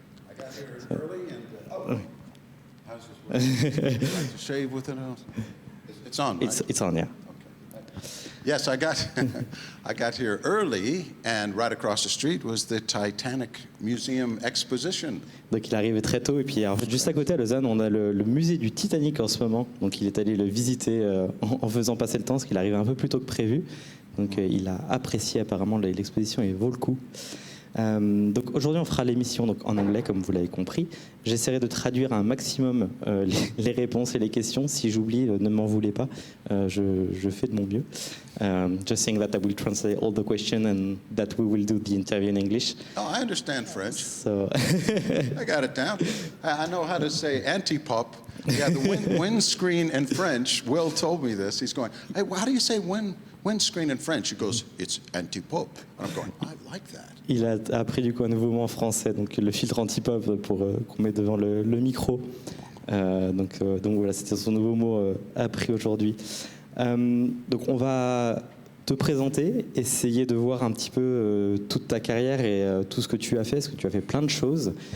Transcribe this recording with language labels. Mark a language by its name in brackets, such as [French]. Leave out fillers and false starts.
[English] I got here early and how's this work? Like to shave with it? It's on, right? It's on, yeah. Yes, I got I got here early, and right across the street was the Titanic Museum Exposition. [French] Donc il est arrivé très tôt et puis en fait, juste à côté à Lausanne on a le musée du Titanic en ce moment, donc il est allé le visiter en faisant passer le temps parce qu'il arrivait un peu plus tôt que prévu, donc il a apprécié apparemment l'exposition et vaut le coup. Donc aujourd'hui on fera l'émission donc en anglais comme vous l'avez compris. J'essaierai de traduire un maximum les réponses et les questions. Si j'oublie, ne m'en voulez pas. Je fais de mon mieux. [English] Just saying that I will translate all the questions and that we will do the interview in English. Oh, I understand French. So I got it down. I know how to say anti-pop. Yeah, the windscreen in French. Will told me this. He's going, hey, how do you say windscreen in French? He goes, it's anti-pop. And I'm going, I like that. [French] Il a appris du coup un nouveau mot en français, donc le filtre anti-pop pour qu'on met devant le micro. Donc voilà, c'était son nouveau mot appris aujourd'hui. Donc on va te présenter, essayer de voir un petit peu toute ta carrière et tout ce que tu as fait, parce que tu as fait plein de choses.